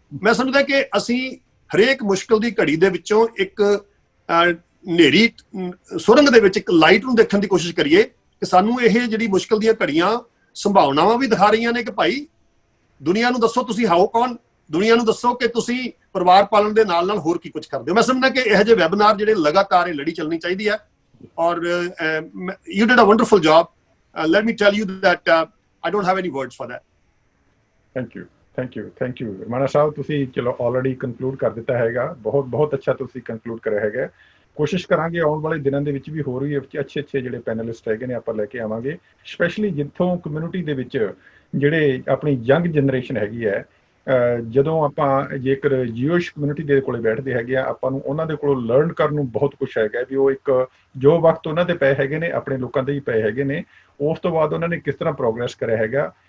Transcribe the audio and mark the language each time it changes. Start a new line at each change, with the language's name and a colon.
Punjabi: ਮੈਂ ਸਮਝਦਾ ਕਿ ਅਸੀਂ ਹਰੇਕ ਮੁਸ਼ਕਲ ਦੀ ਘੜੀ ਦੇ ਵਿੱਚੋਂ ਇੱਕ ਹਨੇਰੀ ਸੁਰੰਗ ਦੇ ਵਿੱਚ ਇੱਕ ਲਾਈਟ ਨੂੰ ਦੇਖਣ ਦੀ ਕੋਸ਼ਿਸ਼ ਕਰੀਏ ਕਿ ਸਾਨੂੰ ਇਹ ਜਿਹੜੀ ਮੁਸ਼ਕਲ ਦੀਆਂ ਘੜੀਆਂ ਸੰਭਾਵਨਾਵਾਂ ਵੀ ਦਿਖਾ ਰਹੀਆਂ ਨੇ ਕਿ ਭਾਈ ਦੁਨੀਆ ਨੂੰ ਦੱਸੋ ਤੁਸੀਂ ਹਾਓ ਕੌਣ, ਦੁਨੀਆ ਨੂੰ ਦੱਸੋ ਕਿ ਤੁਸੀਂ ਪਰਿਵਾਰ ਪਾਲਣ ਦੇ ਨਾਲ ਨਾਲ ਹੋਰ ਕੀ ਕੁਝ ਕਰਦੇ ਹੋ। ਮੈਂ ਸਮਝਦਾ ਕਿ ਇਹੋ ਜਿਹੇ ਵੈਬਿਨਾਰ ਜਿਹੜੇ ਲਗਾਤਾਰ ਇਹ ਲੜੀ ਚੱਲਣੀ ਚਾਹੀਦੀ ਹੈ।
English: ਔਰ you did a wonderful job. Let me tell you that I don't have any words for that. Thank you
Punjabi: ਮਾਨਾ ਸਾਹਿਬ, ਤੁਸੀਂ ਚਲੋ ਆਲਰੇਡੀ ਕੰਕਲੂਡ ਕਰ ਦਿੱਤਾ ਹੈਗਾ, ਬਹੁਤ ਅੱਛਾ ਤੁਸੀਂ ਕੰਕਲੂਡ ਕਰਿਆ ਹੈਗਾ। ਕੋਸ਼ਿਸ਼ ਕਰਾਂਗੇ ਆਉਣ ਵਾਲੇ ਦਿਨਾਂ ਦੇ ਵਿੱਚ ਵੀ ਹੋਰ ਵੀ ਅੱਛੇ ਜਿਹੜੇ ਪੈਨਲਿਸਟ ਹੈਗੇ ਨੇ ਆਪਾਂ ਲੈ ਕੇ ਆਵਾਂਗੇ, ਸਪੈਸ਼ਲੀ ਜਿੱਥੋਂ ਕਮਿਊਨਿਟੀ ਦੇ ਵਿੱਚ ਜਿਹੜੇ ਆਪਣੀ ਯੰਗ ਜਨਰੇਸ਼ਨ ਹੈਗੀ ਹੈ, ਜਦੋਂ ਆਪਾਂ ਜੇਕਰ ਜਿਊਇਸ਼ ਕਮਿਊਨਿਟੀ ਦੇ ਕੋਲੇ ਬੈਠਦੇ ਹੈਗੇ ਆ, ਆਪਾਂ ਨੂੰ ਉਹਨਾਂ ਦੇ ਕੋਲੋਂ ਲਰਨ ਕਰਨ ਨੂੰ ਬਹੁਤ ਕੁਛ ਹੈਗਾ ਵੀ ਉਹ ਇੱਕ ਜੋ ਵਕਤ ਉਹਨਾਂ ਦੇ ਪਏ ਹੈਗੇ ਨੇ, ਆਪਣੇ ਲੋਕਾਂ ਦੇ ਹੀ ਪਏ ਹੈਗੇ ਨੇ, ਉਸ ਤੋਂ ਬਾਅਦ ਉਹਨਾਂ ਨੇ ਕਿਸ ਤਰ੍ਹਾਂ ਪ੍ਰੋਗਰੈਸ ਕਰਿਆ ਹੈਗਾ।